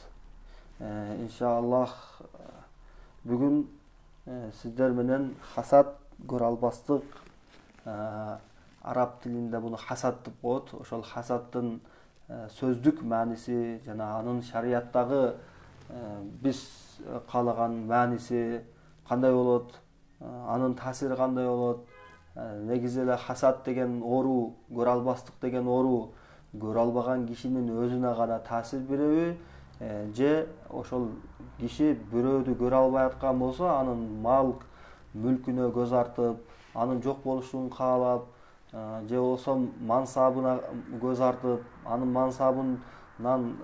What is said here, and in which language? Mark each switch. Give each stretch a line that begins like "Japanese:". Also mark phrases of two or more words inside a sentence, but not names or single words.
Kyrgyz: İnşallah bugün sizler menen hasat, göralbastыk, Arap tilinde bunu hasat dep koyot. Oşol hasattın sözdük manisi jana anın şariаттагы biz kalagan manisi kanday bolot, anın tasiri kanday bolot. Негизи hasat деген оору, көралбастык деген оору көрө албаган кишинин өзүнө гана таасир береби, же ошол киши бирөөдү көрө албай аткан болсо анын мал мүлкүнө көз артып, анын жок болушун каалап, же болбосо мансабына көз артып, анын мансабынан